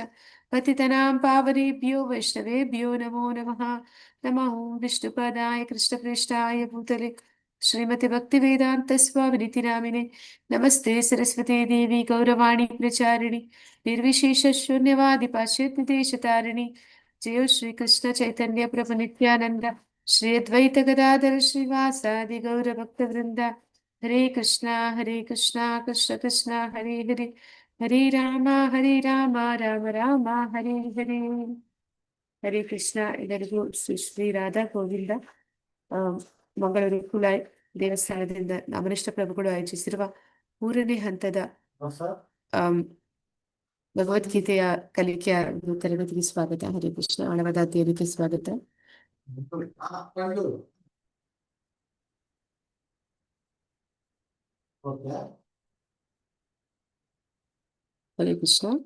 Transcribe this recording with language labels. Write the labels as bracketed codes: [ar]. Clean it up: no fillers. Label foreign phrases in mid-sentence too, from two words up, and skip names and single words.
[sa] पतितनां पावनेभ्यो वैष्णवेभ्यो नमो नमः नमः विष्णुपदाय कृष्णप्रेष्ठाय भूतले श्रीमति भक्तिवेदान्त स्वामिनिति नामिने नमस्ते सरस्वती देवी गौरवाणी प्रचारिणि निर्विशेष शून्यवादि पाश्चात्य देशतारिणि जय श्री कृष्ण चैतन्य प्रभु नित्यानंद ಶ್ರೀ ಅದ್ವೈತ ಗದಾಧರ ಶ್ರೀವಾಸಾದಿ ಗೌರ ಭಕ್ತ ವೃಂದ. ಹರೇ ಕೃಷ್ಣ ಕೃಷ್ಣ ಕೃಷ್ಣ ಹರೇ ಹರೇ, ಹರೇ ರಾಮ ರಾಮ ರಾಮ ಹರೇ ಹರೇ. ಹರೇ ಕೃಷ್ಣ. [kn] ಎಲ್ಲರಿಗೂ ಶ್ರೀ ಶ್ರೀ ರಾಧಾ ಗೋವಿಂದ ಮಂಗಳೂರು ಕುಲಾಯ್ ದೇವಸ್ಥಾನದಿಂದ ಅಮರಿಷ್ಟ ಪ್ರಭುಗಳು ಆಯೋಜಿಸಿರುವ 3ನೇ ಹಂತದ ಭಗವದ್ಗೀತೆಯ ಕಲಿಕೆಯ ತರಗತಿಗೆ ಸ್ವಾಗತ. [sa] ಹರೇ ಕೃಷ್ಣ. [kn] ಆಳವಾದ ಅಧ್ಯಯನಕ್ಕೆ ಸ್ವಾಗತ. [sa] ಹರೇ ಕೃಷ್ಣ.